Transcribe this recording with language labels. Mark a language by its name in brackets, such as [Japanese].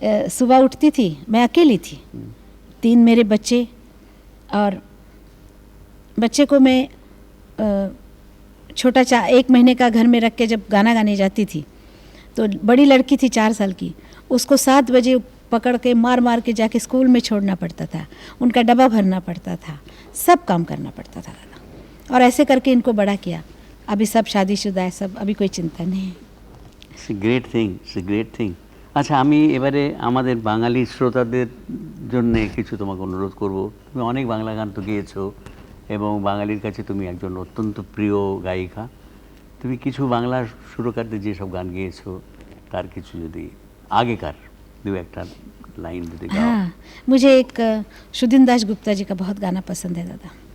[Hindi] सुबह उठती थी, मैं अकेली थी, 3 मेरे बच्चे, और बच्चे को मैं छोटा 1 महीने का घर में रख के जब गाना गाने जाती थी, तो बड़ी लड़की थी 4 साल की, उसको 7 बजे पकड़ के मार मार के जाके स्कूल में छोड़ना पड़ता था, उनका डब्बा भरना पड़ता था, सब काम करना पड़ता था दादा। और ऐसे करके इनको बड़ा किया। अभी सब शादीशुदा है, सब, अभी कोई चिंता नहीं है। [Bangla] Great thing. আচ্ছা, আমি এবারে আমাদের বাঙালি শ্রোতাদের জন্য কিছু তোমাকে অনুরোধ করব। তুমি অনেক বাংলা গান তো গেয়েছো এবং বাঙালির কাছে তুমি একজন অত্যন্ত প্রিয় গায়িকা। তুমি কিছু বাংলা সুরকারদের যেসব গান গেয়েছো তার কিছু যদি আগেকার 2-1 লাইন যদি গাও। [Hindi] हाँ, मुझे एक सुदीन दास गुप्ता जी का बहुत गाना पसंद है दादा।